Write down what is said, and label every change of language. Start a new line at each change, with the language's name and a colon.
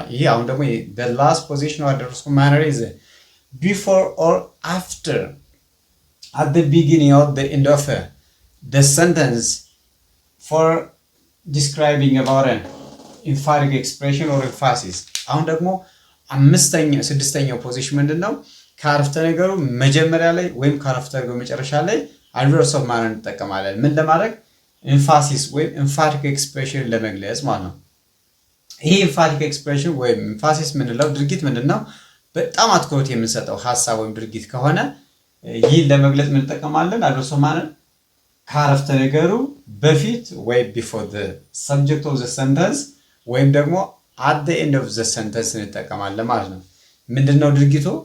Amharic: ይሄ አሁን ደግሞ
English: the last position of adverbs of manner is before or after, at the beginning or the end of the sentence, for describing about an emphatic expression or emphasis.
Amharic: አሁን ደግሞ ስድስተኛው ፖዚሽን ምንድነው? ከአረፍተ ነገሩ መጀመሪያ ላይ ወይም ከአረፍተ ነገሩ መጨረሻ ላይ adverbs of manner እንጠቀማለን። ምን ለማድረግ? emphasis ወይም emphatic expression ለመግለጽ ማለት ነው። ይሄ emphatic expression ወይም emphasis ምንለው ድርጊት ምንድነው? በጣም አትኩሮት የምንሰጠው ሐሳብ ወይም ድርጊት ከሆነ ይህን ለመግለጽ ምን እንጠቀማለን? adverbs of manner ከአረፍተ ነገሩ በፊት ወይ
English: before the subject of the sentence
Amharic: ወይም ደግሞ
English: at the end of the sentence
Amharic: እንጠቀማለን ማለት ነው። ምንድነው ድርጊቱ?